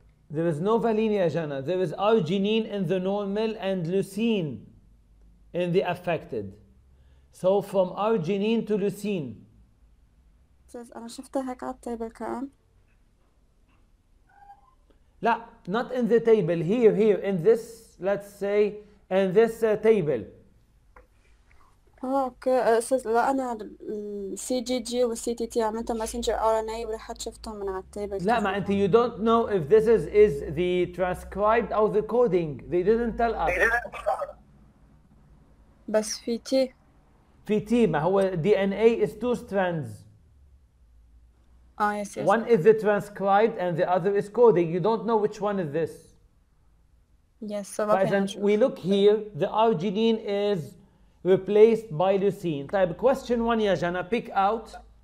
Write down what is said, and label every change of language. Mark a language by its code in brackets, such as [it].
[en] There is no valine, ya Jana. There is arginine in the normal and leucine in the affected. So from arginine to leucine. [ar] أنا شفتها هيك على التيبل كان. [en] لا, not in the table. Here, in this, let's say, in this table. [ar] اوكي استاذ لا انا السي جي جي والسي تي تي عملتها ماسنجر ار ان اي ورحت شفتهم من على التيبل. لا ما انت [en] you don't know if this is the transcribed or the coding. They didn't tell us. [ar] بس في تي. في تي ما هو [en] DNA is 2 strands. Yes. One is the transcribed and the other is coding. You don't know which one is this. Yes. So we look here. The arginine is replaced by leucine. Type question 1 يا Jana. Pick out